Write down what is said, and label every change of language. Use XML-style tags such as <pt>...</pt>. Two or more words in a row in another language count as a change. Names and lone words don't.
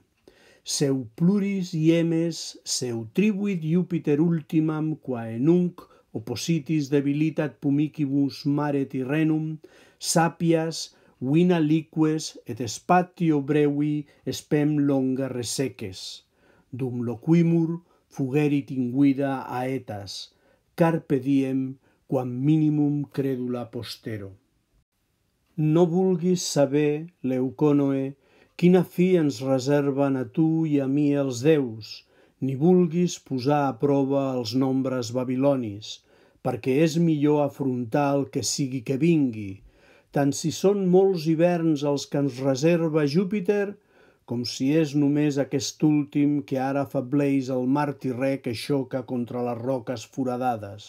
<la>Seu pluris iemes, seu tribuit Jupiter ultimam, quae nunc oppositis debilitat pumicibus mare Tirrenum, sapias, vina liques et spatio brevi spem longa reseques, dum loquimur fugerit inguida aetas, carpe diem, quam minimum credula postero.</la> <ca>No vulguis saber, Leuconoe, quina fi ens reserven a tu i a mi els déus, ni vulguis posar a prova els nombres babilonis, perquè és millor afrontar el que sigui que vingui, tant si són molts hiverns els que ens reserva Júpiter, com si és només aquest últim que ara afableix el mar Tirrè que xoca contra les roques foradades.</ca>